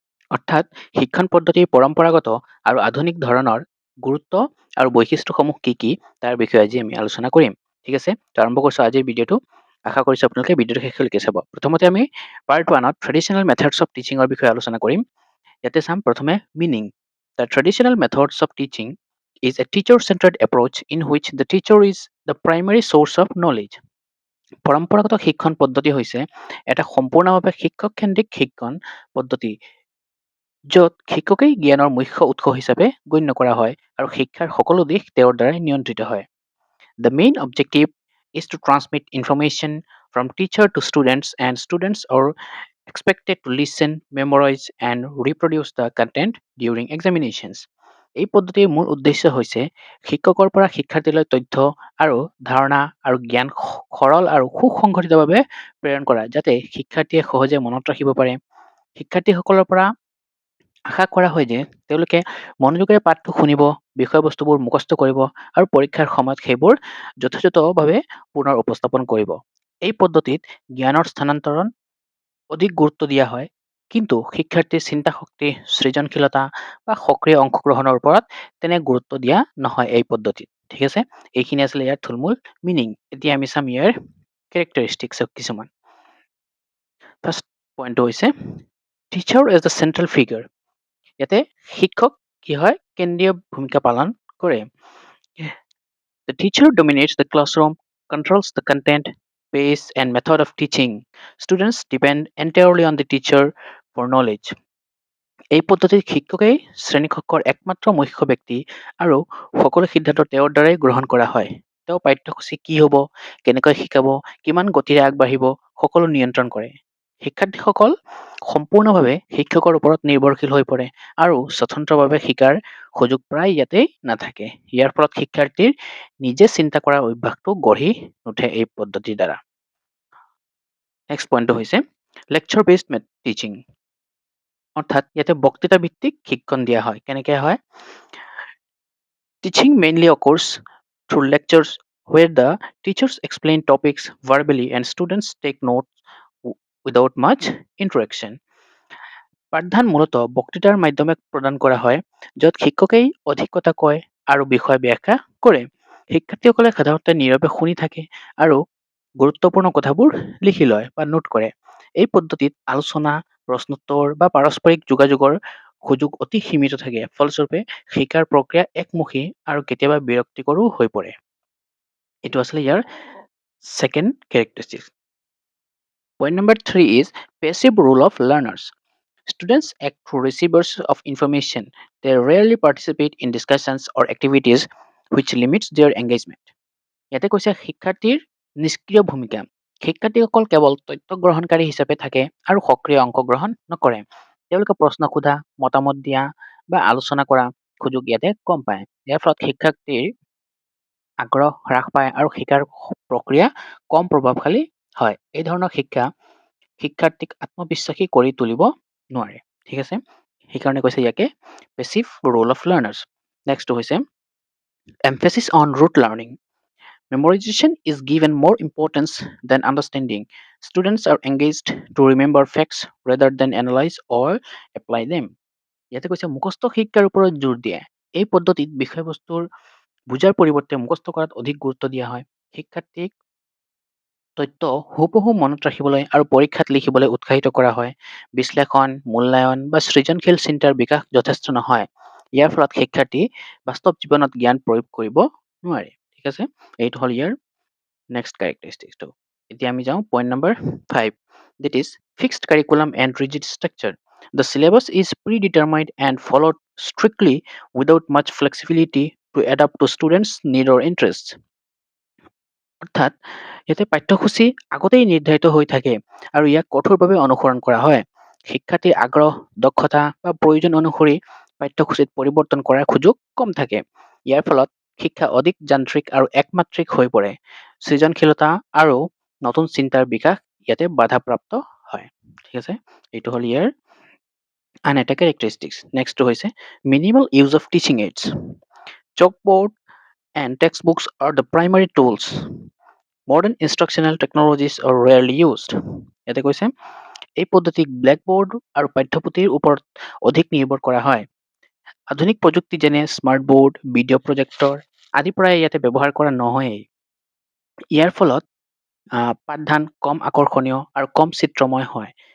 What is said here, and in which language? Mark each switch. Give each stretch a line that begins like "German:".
Assamese: অৰ্থাৎ শিক্ষণ পদ্ধতিৰ পৰম্পৰাগত আৰু আধুনিক ধৰণৰ গুৰুত্ব আৰু বৈশিষ্ট্যসমূহ কি কি তাৰ বিষয়ে আজি আমি আলোচনা কৰিম। ঠিক আছে, তো আৰম্ভ কৰিছোঁ আজিৰ ভিডিঅ'টো। আশা কৰিছোঁ আপোনালোকে ভিডিঅ'টো শেষলৈকে চাব। প্ৰথমতে আমি পাৰ্ট 1ত
English: traditional methods of টিচিঙৰ
Assamese: বিষয়ে আলোচনা কৰিম। ইয়াতে চাম প্ৰথমে meaning.
English: The traditional methods of teaching is a teacher-centered approach in which the teacher is the primary source of knowledge.
Assamese: পৰম্পৰাগত শিক্ষণ পদ্ধতি হৈছে এটা সম্পূৰ্ণভাৱে শিক্ষক-কেন্দ্ৰিক শিক্ষণ পদ্ধতি য'ত শিক্ষকেই জ্ঞানৰ মুখ্য উৎস হিচাপে গণ্য কৰা হয় আৰু শিক্ষাৰ সকলো দিশ তেওঁৰ দ্বাৰাই নিয়ন্ত্ৰিত হয়।
English: The main objective is to transmit information from teacher to students and students are expected to listen, memorize and reproduce the content during examinations.
Assamese: এই পদ্ধতিৰ মূল উদ্দেশ্য হৈছে শিক্ষকৰ পৰা শিক্ষাৰ্থীলৈ তথ্য আৰু ধাৰণা আৰু জ্ঞান সৰল আৰু সুসংগঠিতভাৱে প্ৰেৰণ কৰা, যাতে শিক্ষাৰ্থীয়ে সহজে মনত ৰাখিব পাৰে। শিক্ষাৰ্থীসকলৰ পৰা আশা কৰা হয় যে তেওঁলোকে মনোযোগেৰে পাঠটো শুনিব, বিষয়বস্তুবোৰ মুখস্থ কৰিব আৰু পৰীক্ষাৰ সময়ত সেইবোৰ যথাযথভাৱে পুনৰ উপস্থাপন কৰিব। এই পদ্ধতিত জ্ঞানৰ স্থানান্তৰণ অধিক গুৰুত্ব দিয়া হয়, কিন্তু শিক্ষাৰ্থীৰ চিন্তা শক্তি, সৃজনশীলতা বা সক্ৰিয় অংশগ্ৰহণৰ ওপৰত তেনে গুৰুত্ব দিয়া নহয় এই পদ্ধতিত। ঠিক আছে, এইখিনি আছিলে ইয়াৰ থুলমূল মিনিং। এতিয়া আমি চাম ইয়াৰ কেৰেক্টাৰিষ্টিক্স কিছুমান।
English: First পইণ্টটো হৈছে teacher as the central figure.
Assamese: ইয়াতে শিক্ষক কি হয়, কেন্দ্ৰীয় ভূমিকা পালন কৰে।
English: The teacher dominates the classroom, controls the content, pace, and method of teaching. Students depend entirely on the teacher for knowledge.
Assamese: এই পদ্ধতিত শিক্ষকেই শ্ৰেণীকক্ষৰ একমাত্ৰ মুখ্য ব্যক্তি আৰু সকলো সিদ্ধান্ত তেওঁৰ দ্বাৰাই গ্ৰহণ কৰা হয়। তেওঁ পাঠ্যসূচী কি হ'ব, কেনেকৈ শিকাব, কিমান গতিৰে আগবাঢ়িব, সকলো নিয়ন্ত্ৰণ কৰে। শিক্ষাৰ্থীসকল সম্পূৰ্ণভাৱে শিক্ষকৰ ওপৰত নিৰ্ভৰশীল হৈ পৰে আৰু স্বতন্ত্ৰভাৱে শিকাৰ সুযোগ প্ৰায় ইয়াতেই নাথাকে। ইয়াৰ ফলত শিক্ষাৰ্থীৰ নিজে চিন্তা কৰাৰ অভ্যাসটো গঢ়ি নুঠে এই পদ্ধতিৰ দ্বাৰা।
English: Next পইণ্টটো হৈছে lecture based teaching.
Assamese: অৰ্থাৎ ইয়াতে বক্তৃতা ভিত্তিক শিক্ষণ দিয়া হয়। কেনেকৈ হয়? Teaching mainly occurs through lectures where the teachers explain topics verbally and students take notes without much interaction. পাঠদান মূলতঃ বক্তৃতাৰ মাধ্যমে প্ৰদান কৰা হয়, য'ত শিক্ষকেই অধিক কথা কয় আৰু বিষয় ব্যাখ্যা কৰে। শিক্ষাৰ্থীসকলে সাধাৰণতে নীৰৱে শুনি থাকে আৰু গুৰুত্বপূৰ্ণ কথাবোৰ লিখি লয় বা নোট কৰে। এই পদ্ধতিত আলোচনা, প্ৰশ্নোত্তৰ বা পাৰস্পৰিক যোগাযোগৰ সুযোগ অতি সীমিত থাকে। ফলস্বৰূপে শিকাৰ প্ৰক্ৰিয়া একমুখী আৰু কেতিয়াবা বিৰক্তিকৰো হৈ পৰে। এইটো আছিলে year second characteristics.
English: Point number 3 is passive role of learners. Students act through receivers of information. They rarely participate in discussions or activities which limits their engagement.
Assamese: ইয়াতে কৈছে শিক্ষাৰ্থীৰ নিষ্ক্ৰিয় ভূমিকা। শিক্ষাৰ্থীসকল কেৱল তথ্য গ্ৰহণকাৰী হিচাপে থাকে আৰু সক্ৰিয় অংশগ্ৰহণ নকৰে। তেওঁলোকে প্ৰশ্ন সোধা, মতামত দিয়া বা আলোচনা কৰা সুযোগ ইয়াতে কম পায়। ইয়াৰ ফলত শিক্ষাৰ্থীৰ আগ্ৰহ হ্ৰাস পায় আৰু শিকাৰ প্ৰক্ৰিয়া কম প্ৰভাৱশালী হয়। এই ধৰণৰ শিক্ষা শিক্ষাৰ্থীক আত্মবিশ্বাসী কৰি তুলিব নোৱাৰে। ঠিক আছে, সেইকাৰণে কৈছে ইয়াকে
English: Passive role of learners. নেক্সটটো হৈছে emphasis on rote learning. Memorization is given more importance than understanding. Students are engaged to remember facts rather than analyze or apply them.
Assamese: ইয়াতে কৈছে মুখস্থ শিক্ষাৰ ওপৰত জোৰ দিয়ে। এই পদ্ধতিত বিষয়বস্তুৰ বুজাৰ পৰিৱৰ্তে মুখস্থ কৰাত অধিক গুৰুত্ব দিয়া হয়। শিক্ষাৰ্থীক তথ্য হুবহু মনত ৰাখিবলৈ আৰু পৰীক্ষাত লিখিবলৈ উৎসাহিত কৰা হয়। বিশ্লেষণ, মূল্যায়ন বা সৃজনশীল চিন্তাৰ বিকাশ যথেষ্ট নহয়। ইয়াৰ ফলত শিক্ষাৰ্থী বাস্তৱ জীৱনত জ্ঞান প্ৰয়োগ কৰিব নোৱাৰে। ঠিক আছে, এইটো হ'ল ইয়াৰ নেক্সট কেৰেক্টাৰিষ্টিক্সটো। এতিয়া আমি যাওঁ point number 5,
English: that is fixed curriculum and rigid structure. The syllabus is predetermined and followed strictly without much flexibility to adapt to students' need or interests.
Assamese: অৰ্থাৎ ইয়াতে পাঠ্যসূচী আগতেই নিৰ্ধাৰিত হৈ থাকে আৰু ইয়াক কঠোৰভাৱে অনুসৰণ কৰা হয়। শিক্ষাৰ্থীৰ আগ্ৰহ, দক্ষতা বা প্ৰয়োজন অনুসৰি পাঠ্যসূচীত পৰিৱৰ্তন কৰাৰ সুযোগ কম থাকে। ইয়াৰ ফলত শিক্ষা অধিক যান্ত্ৰিক আৰু একমাত্ৰিক হৈ পৰে। সৃজনশীলতা আৰু নতুন চিন্তাৰ বিকাশ ইয়াতে বাধাপ্ৰাপ্ত হয়। ঠিক আছে, এইটো হ'ল ইয়াৰ আন এটা characteristics. নেক্সটটো হৈছে
English: minimal use of teaching aids. Chalkboard and textbooks are the primary tools. Modern instructional technologies are rarely used.
Assamese: ইয়াতে কৈছে এই পদ্ধতিক ব্লেকবোৰ্ড আৰু পাঠ্যপুথিৰ ওপৰত অধিক নিৰ্ভৰ কৰা হয়। আধুনিক প্ৰযুক্তি যেনে স্মাৰ্ট বোৰ্ড, ভিডিঅ' প্ৰজেক্টৰ আদি প্ৰায় ইয়াতে ব্যৱহাৰ কৰা নহয়েই। ইয়াৰ ফলত পাঠদান কম আকৰ্ষণীয় আৰু কম চিত্ৰময় হয়।